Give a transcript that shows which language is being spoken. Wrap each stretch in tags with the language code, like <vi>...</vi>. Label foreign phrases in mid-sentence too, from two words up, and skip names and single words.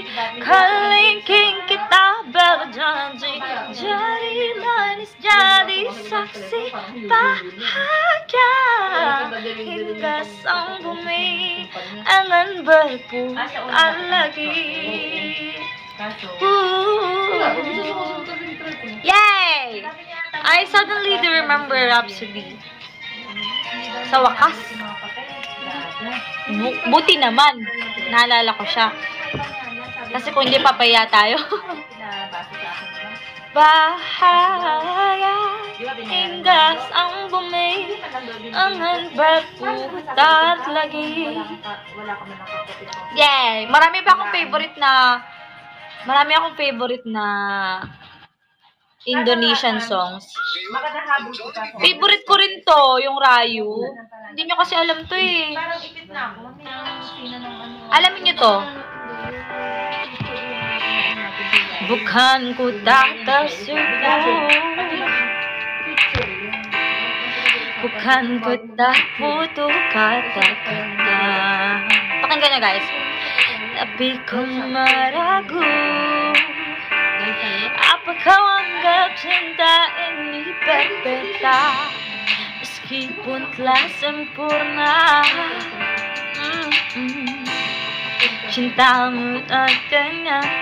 <id>Kelingking kita berjanji, jari manis jadi saksi bahagia hingga sang bumi akan berputar lagi. Yay!</id> <en>I suddenly remember Rhapsody.</en> <tl>Sa wakas. Buti naman. Naalala ko siya. Kasi kung hindi papaya tayo.</tl> <id>Bahaya hingga sang bumi akan berputar lagi. Yay!</id> <tl>Marami akong favorite na</tl> <en>Indonesian songs.</en> <tl>Favorite ko rin to, yung Rayu. Hindi nyo kasi alam to eh. Parang ipit na ako. Alamin nyo to.</tl> <id>Bukan ku tak tersuku, bukan ku tak butuh kata-kata.</id> <tl>Pakinggan nyo guys.</tl> <id>Tapi kau meragu, apa kau anggap cinta ini berbeda? Meskipun telah sempurna, cintamu adanya.</id>